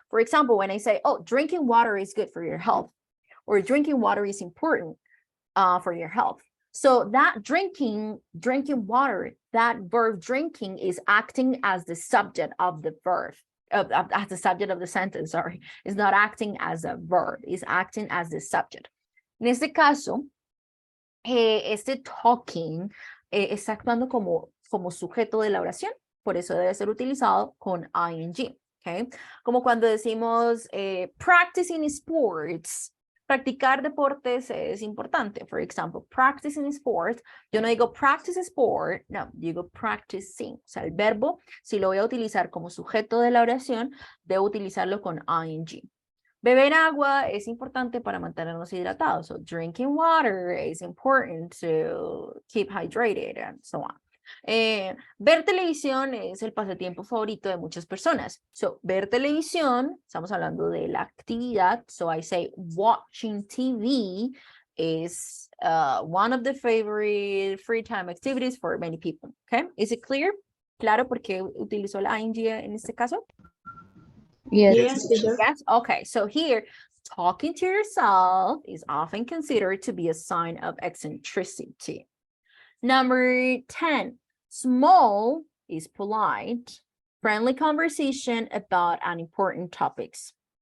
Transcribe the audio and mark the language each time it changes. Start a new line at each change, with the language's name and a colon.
English: For example, when I say, oh, drinking water is good for your health, or drinking water is important for your health. So that drinking water, that verb drinking is acting as the subject of the verb, as the subject of the sentence, sorry. It's not acting as a verb, it's acting as the subject.
Spanish: En este caso, este talking está actuando como sujeto de la oración, por eso debe ser utilizado con ing. Okay? Como cuando decimos
English: practicing sports,
Spanish: practicar deportes es importante.
English: For example, practicing sports,
Spanish: yo no digo
English: practice sport,
Spanish: no, digo
English: practicing.
Spanish: O sea, el verbo, si lo voy a utilizar como sujeto de la oración, debo utilizarlo con ing. Beber agua es importante para mantenernos hidratados.
English: So drinking water is important to keep hydrated and so on.
Spanish: Ver televisión es el pasatiempo favorito de muchas personas.
English: So,
Spanish: ver televisión, estamos hablando de la actividad.
English: So, I say watching TV is one of the favorite free time activities for many people. Okay, is it clear?
Spanish: Claro, porque utilizó la ing en este caso.
English: Yes. Yes, teacher. Yes. Okay. So here, Talking to yourself is often considered to be a sign of eccentricity. Number 10, small is polite, friendly conversation about unimportant topics.